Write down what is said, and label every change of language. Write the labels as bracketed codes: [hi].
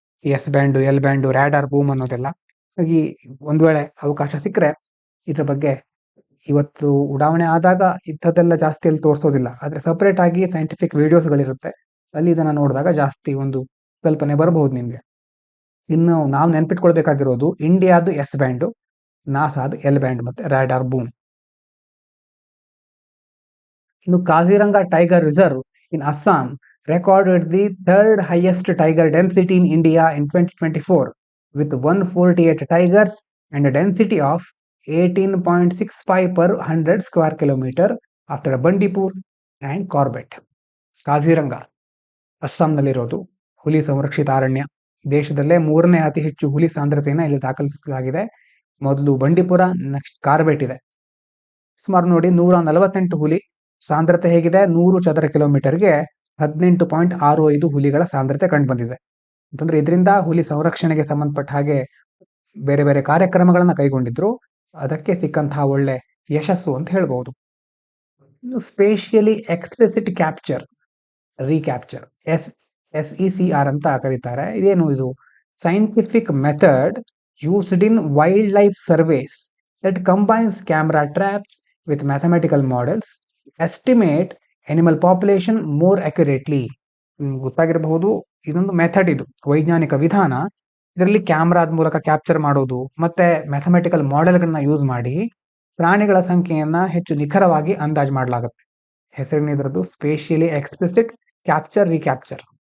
[kn] S-ಬ್ಯಾಂಡು, L-ಬ್ಯಾಂಡು, radar boom ಅನ್ನೋದೆಲ್ಲ. ಹಾಗಾಗಿ ಒಂದ್ ವೇಳೆ ಅವಕಾಶ ಸಿಕ್ಕರೆ ಇದ್ರ ಬಗ್ಗೆ ಇವತ್ತು ಉಡಾವಣೆ ಆದಾಗ ಇಂಥದ್ದೆಲ್ಲ ಜಾಸ್ತಿ ಅಲ್ಲಿ ತೋರಿಸೋದಿಲ್ಲ. ಆದ್ರೆ ಸಪರೇಟ್ ಆಗಿ ಸೈಂಟಿಫಿಕ್ ವಿಡಿಯೋಸ್ಗಳಿರುತ್ತೆ, ಅಲ್ಲಿ ಇದನ್ನ ನೋಡಿದಾಗ ಜಾಸ್ತಿ ಒಂದು ಕಲ್ಪನೆ ಬರಬಹುದು ನಿಮ್ಗೆ. ಇನ್ನು ನಾವು ನೆನ್ಪಿಟ್ಕೊಳ್ಬೇಕಾಗಿರೋದು ಇಂಡಿಯಾದು S-ಬ್ಯಾಂಡು, ನಾಸಾದ L-ಬ್ಯಾಂಡ್ ಮತ್ತೆ ರ್ಯಾಡಾರ್ ಬೂಮ್. [en] ಇನ್ನು Kaziranga tiger reserve in Assam recorded the third highest tiger density in India in 2024 with 148 tigers and a density of 18.65 per 100 square kilometer after Bandipur and Corbett. [kn] Kaziranga ಅಸ್ಸಾಂನಲ್ಲಿರೋದು ಹುಲಿ ಸಂರಕ್ಷಿತ ಅರಣ್ಯ. ದೇಶದಲ್ಲೇ 3ನೇ ಅತಿ ಹೆಚ್ಚು ಹುಲಿ ಸಾಂದ್ರತೆಯನ್ನು ಇಲ್ಲಿ ದಾಖಲಿಸಲಾಗಿದೆ. ಮೊದಲು ಬಂಡೀಪುರ, ನೆಕ್ಸ್ಟ್ ಕಾರ್ಬೆಟ್ ಇದೆ. ಸುಮಾರು ನೋಡಿ 148 ಹುಲಿ. ಸಾಂದ್ರತೆ ಹೇಗಿದೆ? 100 ಚದರ ಕಿಲೋಮೀಟರ್ಗೆ 18.65 ಹುಲಿಗಳ ಸಾಂದ್ರತೆ ಕಂಡು ಬಂದಿದೆ. ಅಂತಂದ್ರೆ ಇದರಿಂದ ಹುಲಿ ಸಂರಕ್ಷಣೆಗೆ ಸಂಬಂಧಪಟ್ಟ ಹಾಗೆ ಬೇರೆ ಬೇರೆ ಕಾರ್ಯಕ್ರಮಗಳನ್ನ ಕೈಗೊಂಡಿದ್ರು, ಅದಕ್ಕೆ ಸಿಕ್ಕಂತಹ ಒಳ್ಳೆ ಯಶಸ್ಸು ಅಂತ ಹೇಳ್ಬಹುದು. ಇನ್ನು ಸ್ಪೇಷಿಯಲಿ ಎಕ್ಸ್ಪ್ಲಿಸಿಟ್ ಕ್ಯಾಪ್ಚರ್ ರೀಕ್ಯಾಪ್ಚರ್, SECR ಅಂತ ಕರೀತಾರೆ. ಇದೇನು ಇದು? [en] Scientific method used in wildlife surveys that combines camera traps with mathematical models, estimate animal population more accurately. [kn] ಗೊತ್ತಾಗಿರಬಹುದು, ಇದೊಂದು ಮೆಥಡ್, ಇದು ವೈಜ್ಞಾನಿಕ ವಿಧಾನ. ಇದರಲ್ಲಿ ಕ್ಯಾಮ್ರಾದ ಮೂಲಕ ಕ್ಯಾಪ್ಚರ್ ಮಾಡೋದು ಮತ್ತೆ ಮ್ಯಾಥಮೆಟಿಕಲ್ ಮಾಡೆಲ್ಗಳನ್ನ ಯೂಸ್ ಮಾಡಿ ಪ್ರಾಣಿಗಳ ಸಂಖ್ಯೆಯನ್ನ ಹೆಚ್ಚು ನಿಖರವಾಗಿ ಅಂದಾಜು ಮಾಡಲಾಗುತ್ತೆ. ಹೆಸರಿನ ಇದರದ್ದು ಸ್ಪೇಷಿಯಲಿ ಎಕ್ಸ್ಪ್ಲಿಸಿಟ್ ಕ್ಯಾಪ್ಚರ್ ರೀಕ್ಯಾಪ್ಚರ್.